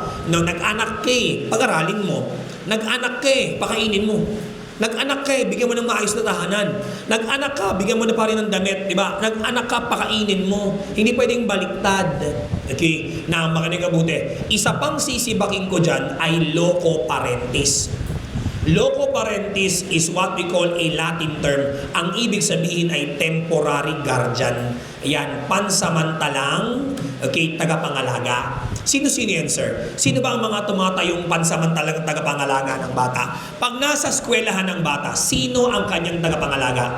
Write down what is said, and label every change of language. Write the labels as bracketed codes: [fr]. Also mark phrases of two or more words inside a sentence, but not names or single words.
[tl] No, nag-anak ka pag-aralin mo. Nag-anak ka pakainin mo. Nag-anak ka bigyan mo ng maayos na tahanan. Nag-anak ka, bigyan mo na pa rin ng damit, di ba? Nag-anak ka, pakainin mo. Hindi pwedeng baliktad. Okay? Na makinig ka buti. Isa pang sisibaking ko dyan ay [la] loco parentis. Loco parentis [en] is what we call a Latin term. [tl] Ang ibig sabihin ay [en] temporary guardian. [tl] Ayan, pansamantalang, okay, tagapangalaga. Sino-sino yan, sir? Sino ba ang mga tumatayong pansamantalang tagapangalaga ng bata? Pag nasa eskwelahan ng bata, sino ang kanyang tagapangalaga?